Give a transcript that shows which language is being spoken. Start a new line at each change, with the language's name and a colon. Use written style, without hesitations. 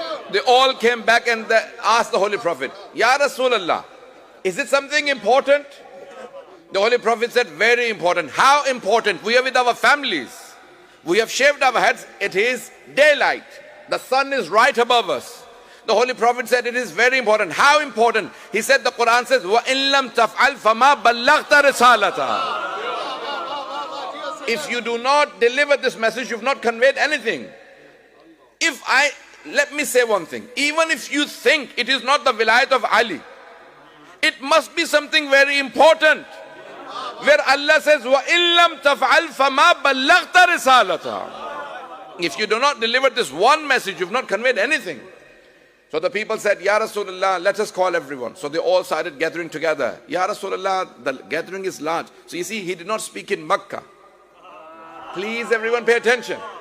English: They all came back and asked the Holy Prophet, Ya Rasulullah, is it something important? The Holy Prophet said, very important. How important? We are with our families. We have shaved our heads. It is daylight. The sun is right above us. The Holy Prophet said it is very important. How important? He said, the Quran says,
Arabic: وَإِن لَمْ تَفْعَلْ فَمَا بَلَّغْتَ رِسَالَتَهُ.
English: If you do not deliver this message, you've not conveyed anything. Let me say one thing. Even if you think it is not the vilayat of Ali, it must be something very important. Where Allah says,
Arabic: وَإِن لَمْ تَفْعَلْ فَمَا بَلَّغْتَ رِسَالَتَهُ.
English: If you do not deliver this one message, you've not conveyed anything. So the people said, Ya Rasulullah, let us call everyone. So they all started gathering together. Ya Rasulullah, the gathering is large. So you see, he did not speak in Makkah. Please everyone pay attention.